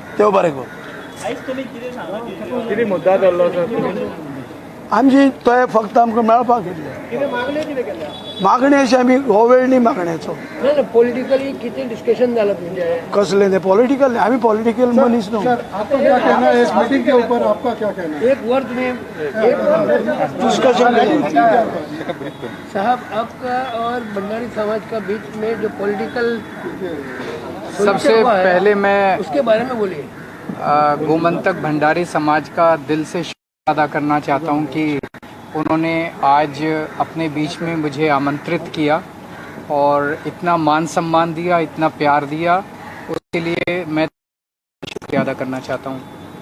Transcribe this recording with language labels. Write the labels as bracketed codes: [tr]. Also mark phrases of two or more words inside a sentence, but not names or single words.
[kok] देव बरें करूं। कितें मुद्दा जाल्लो सर? आमची तो फक्त आमकां मेळपाक येयल्ले मागणी अशी आमी हो वेळ न्ही मागण्याचो। पॉलिटिकली कितें डिस्कशन जालां तुमचें? कसलें तें पॉलिटिकल? आमी पॉलिटिकल मनीस न्हू। [hi] आपका क्या कहना है इस मीटिंग के ऊपर? आपका क्या कहना है? एक वर्ड में डिस्कशन साहब, आपका और भंडारी समाज का बीच में जो पॉलिटिकल सबसे पहले मैं उसके बारे में बोलिए। गोमंतक भंडारी समाज का दिल से शुक्रिया अदा करना चाहता हूं कि उन्होंने आज अपने बीच में मुझे आमंत्रित किया और इतना मान सम्मान दिया, इतना प्यार दिया, उसके लिए मैं शुक्रिया अदा करना चाहता हूं।